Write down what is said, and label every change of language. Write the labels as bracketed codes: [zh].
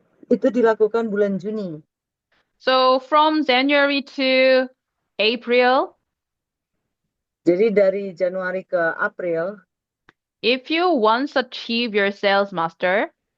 [id] Itu dilakukan bulan Juni. [en] So from January to April, [id] Jadi dari Januari ke April, [en] if you once achieve your sales master,